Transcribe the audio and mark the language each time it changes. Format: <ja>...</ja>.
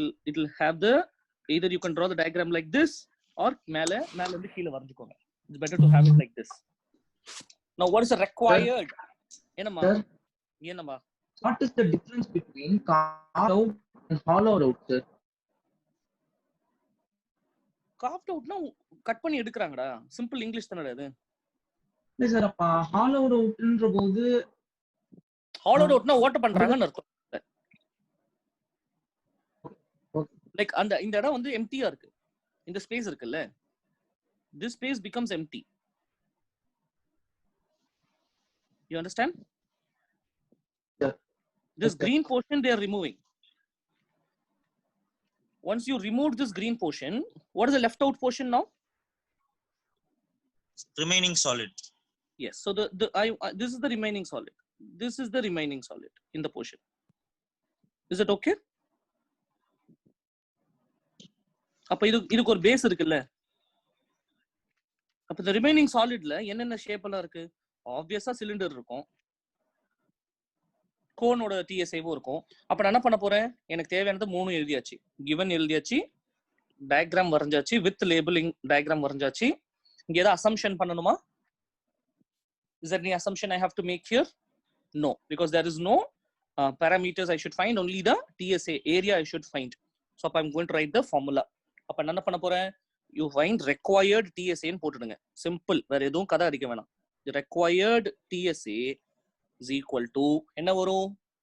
<en>It'll have the, either you can draw the diagram like this or</en> <ta>மேல இருந்து கீழ வரைஞ்சுக்கோங்க.</ta> <en>It's better to have it like this. Now what is the required?</en> <ta>என்னம்மா? என்னம்மா?</ta> <en>What is the difference between carved out and hollowed out, sir?</en> <ta>Carved outனா cut பண்ணி எடுக்கறாங்கடா. Simple English தானடா இது. இல்ல sir, அப்ப hollowed outன்ற போது hollowed outனா ஓட்ட பண்றாங்கன்னு அர்த்தம். லைக் அந்த இந்த இடம் வந்து எம்டியா இருக்கு. இந்த ஸ்பேஸ் இருக்குல்ல,</ta> <en>this space becomes empty. You understand? Yeah. This Okay. green portion they are removing. Once you remove this green portion, what is the left out portion now? Remaining solid. Yes. So this is the remaining solid. This is the remaining solid in the portion. Is it okay?</en> <ta>அப்ப இதுக்கு ஒரு base இருக்குல்ல, அப்ப இந்த remaining சாலிட்ல என்னென்ன shape எல்லாம் இருக்கு? ஆப்வியஸா சிலிண்டர் இருக்கும், கோனோட டிஎஸ்ஏவும் இருக்கும். அப்ப நான் என்ன பண்ண போறேன்? எனக்கு தேவையானது 3 எழுதியாச்சு. கிவன் எழுதியாச்சு, டயக்ராம் வரைஞ்சாச்சு, வித் லேபிளிங் டயக்ராம் வரைஞ்சாச்சு. இங்க ஏதாவது அசம்ஷன் பண்ணணுமா?</ta> <en>Is there any assumption I have to make here? No, because there is no parameters I should find, only the TSA area I should find. So I'm going to write the formula.</en> <ta>அப்ப என்ன பண்ண போறேன்?</ta> <en>You find required TSA ன்னு போட்டுடுங்க.</en> <ta>Simple, வேற எதுவும் கதை அடிக்க வேணாம்.</ta> <en>The required TSA is equal to</en> <ta>என்ன வரும்?</ta>